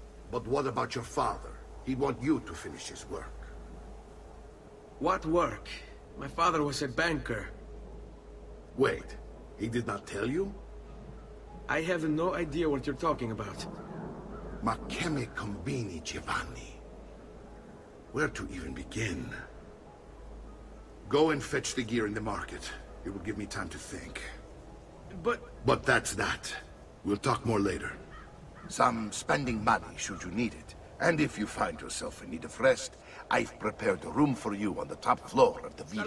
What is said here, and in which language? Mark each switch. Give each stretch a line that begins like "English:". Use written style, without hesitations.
English: But what about your father? He'd want you to finish his work. What work? My father was a banker. Wait, he did not tell you? I have no idea what you're talking about.
Italian: Ma che me combini, Giovanni?
English: Where to even begin? Go and fetch the gear in the market. It will give me time to think. But that's that. We'll talk more later. Some spending money should you need it. And if you find yourself in need of rest, I've prepared a room for you on the top floor of the villa.